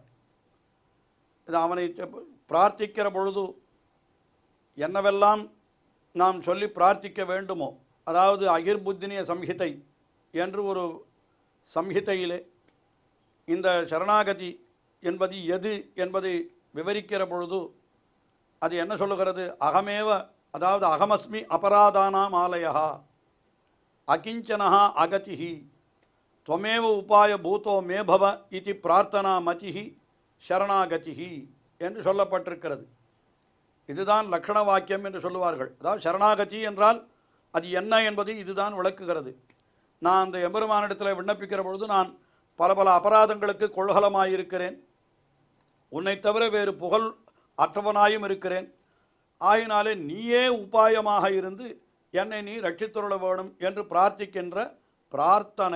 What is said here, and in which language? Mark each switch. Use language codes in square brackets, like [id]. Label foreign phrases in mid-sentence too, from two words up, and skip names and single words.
[ta] இது அவனை பிரார்த்திக்கிற பொழுது என்னவெல்லாம் நாம் சொல்லி பிரார்த்திக்க வேண்டுமோ, அதாவது அகிர்புத்தினிய சம்ஹிதை என்று ஒரு சம்ஹிதையிலே இந்த சரணாகதி என்பது எது என்பதை விவரிக்கிற பொழுது அது என்ன சொல்லுகிறது? [sa] அகமேவ, அதாவது अहमस्मि अपराधानाम् आलयः अकिञ्चनः अगतिः त्वमेव उपाय भूतो मे भव इति प्रार्थना मतिहि शरणागतिहि [ta] என்று சொல்லப்பட்டிருக்கிறது. இதுதான் லக்ஷண வாக்கியம் என்று சொல்லுவார்கள். அதாவது சரணாகதி என்றால் அது என்ன என்பதை இதுதான் விளக்குகிறது. நான் அந்த எம்பெருமானிடத்தில் விண்ணப்பிக்கிற பொழுது நான் பல பல அபராதங்களுக்கு கொள்கலமாயிருக்கிறேன், உன்னை தவிர வேறு புகழ் அற்றவனாயும் இருக்கிறேன், ஆகினாலே நீயே உபாயமாக இருந்து என்னை நீ ரட்சித்துருள வேணும் என்று பிரார்த்திக்கின்ற பிரார்த்தனை.